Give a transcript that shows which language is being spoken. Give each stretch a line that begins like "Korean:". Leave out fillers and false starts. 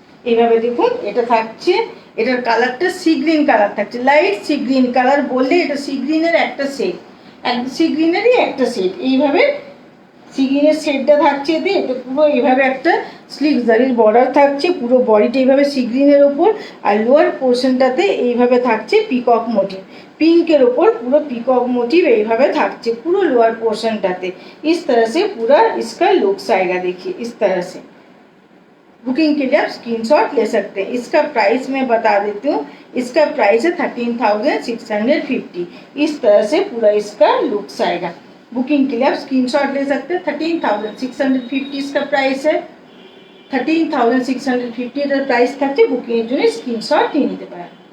Bangla: এইভাবে দেখুন এটা থাকছে, এটার কালারটা সি গ্রিন কালার থাকছে, লাইট সি গ্রিন কালার বললে এটা সি গ্রিনের একটা সেট, সি গ্রিনেরই একটা সেট, এইভাবে সি গ্রিনের সেটটা থাকছে এতে, এটা পুরো এইভাবে একটা স্লিভ জারির বর্ডার থাকছে, পুরো বডিটা এইভাবে সি গ্রিনের ওপর আর লোয়ার পোর্শনটাতে এইভাবে থাকছে পিকক মোটিভ,
Hindi: पिंकर ऊपर पूरा पिकॉक मोटिव
Bangla: এইভাবে থাকছে पूरा लोअर पोर्शनটাতে।
Hindi: इस तरह से पूरा इसका लुक्स आएगा, देखिए इस तरह से। बुकिंग के लिए आप स्क्रीनशॉट ले सकते हैं। इसका प्राइस मैं बता देती हूँ, इसका प्राइस है 13,650। इस तरह से पूरा इसका लुक्स आएगा। बुकिंग के लिए आप स्क्रीनशॉट ले सकते हैं।
Bangla: 13,650
Hindi: इसका प्राइस है,
Bangla: 13,650 এটার প্রাইস থাকছে, বুকিংয়ের জন্য স্ক্রিনশট নিয়ে নিতে পারেন।